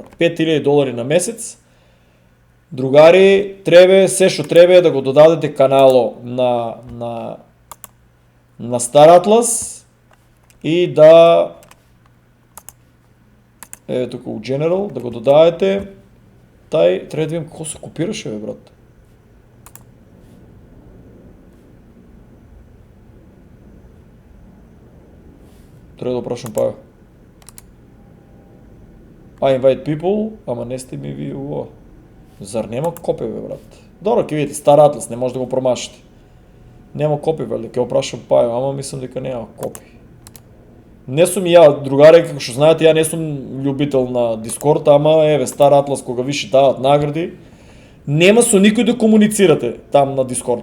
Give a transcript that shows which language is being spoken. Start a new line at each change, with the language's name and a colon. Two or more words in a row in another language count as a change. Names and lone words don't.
Macedonian: $5,000 на месец. Другари, треба, се што треба е да го додадете канало на Star Atlas и да еве тука у General, да го додадете. Тај, треба да видим како се копираше, бе, брат. Треба да прашам па.
English: I invite people,
Macedonian: ама не сте ми ви ово. Зар нема копи, бе, брат? Добро, ќе видите, Star Atlas, не може да го промашите. Нема копи, бе, ќе го прашам па, ама мислам дека нема копи. Не сум и ја, другари, како што знаете, ја не сум љубител на Discord, ама еве Star Atlas кога више дават награди, нема со никој да комуницирате там на Discord.